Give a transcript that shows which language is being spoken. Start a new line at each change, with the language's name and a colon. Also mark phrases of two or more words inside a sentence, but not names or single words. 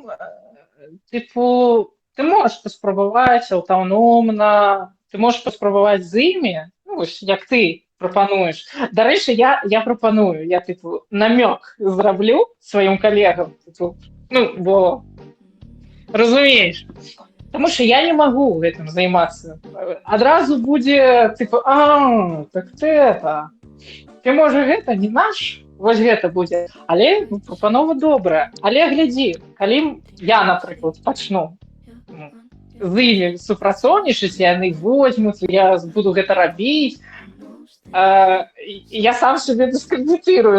Belarusian: Типу, ты можаш паспрабаваць аўтаномна, ты можаш паспрабаваць з імі, ну, як ты прапануеш. Дарэчы, я прапаную, я, типу, намёк зраблю сваім калегам, типу, ну, бо разумееш,
Ukrainian: тому що
Belarusian: я не магу гэтым займацца. Адразу будзе, типу, так ты можа гэта не наш, вось гэта будзе. Але прапанова добрая. Але глядзі, калі я, напрыклад, пачну з імі супрацоўнічаць, яны возьмуць, я буду гэта рабіць, я сам себе дыскрэдытырую.